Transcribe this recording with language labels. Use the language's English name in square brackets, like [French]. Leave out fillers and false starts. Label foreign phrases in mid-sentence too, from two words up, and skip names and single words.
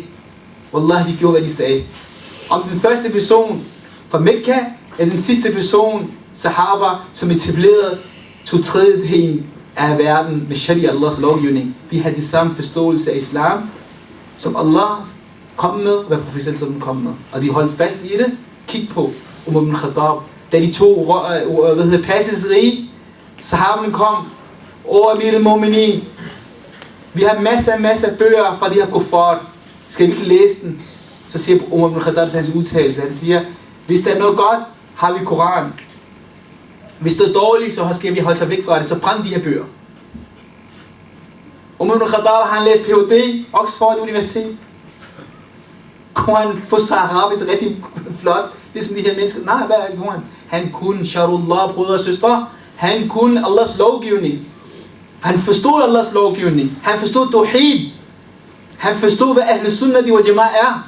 [Danish] Wallah, de gjorde, hvad de sagde. Om den første person fra Mekka, eller den sidste person, sahaba, som etablerede 2/3 af verden med sharia, Allahs lovgivning, de havde de samme forståelse af islam, som Allah kom med, og hvad professoren kom med. Og de holdt fast i det. Kig på Umar ibn Khattab. Da de to Persisk rige, sahaberne kom, og [Arabic] أمير المؤمنين. [Danish] Vi har masser af bøger fra de her kuffar. Skal vi ikke læse den? Så siger Umar ibn Khattab hans udtalelse. Han siger, hvis der er noget godt, har vi Koran. Hvis det er dårligt, så skal vi holde sig væk fra det. Så brænd de her bøger. Umar ibn Khattab har læst Ph.D. Oxford Universitet. Kunne han få sig arabisk rigtig flot, ligesom de her mennesker? Nej, hvad er det? Han kunne Sharullah, brødre og søstre. Han kunne Allahs lovgivning. Han forstod Allahs lovgivning. Han forstod tawhid. Han forstod, hvad [Arabic] أهل السنة والجماعة [Danish] er.